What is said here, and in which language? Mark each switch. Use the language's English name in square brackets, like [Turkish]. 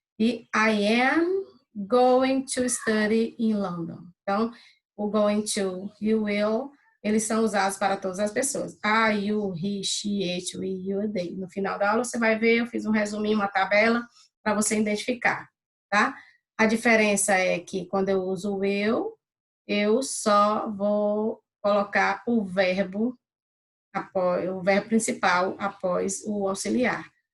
[English] E I am going to study in London. [Portuguese] Então, o going to e o will, eles são usados para todas as pessoas. [English] I, you, he, she, it, we, you, they. [Portuguese] No final da aula, você vai ver, eu fiz um resuminho, uma tabela, para você identificar, tá? A diferença é que quando eu uso o will, eu só vou colocar o verbo principal após o auxiliar.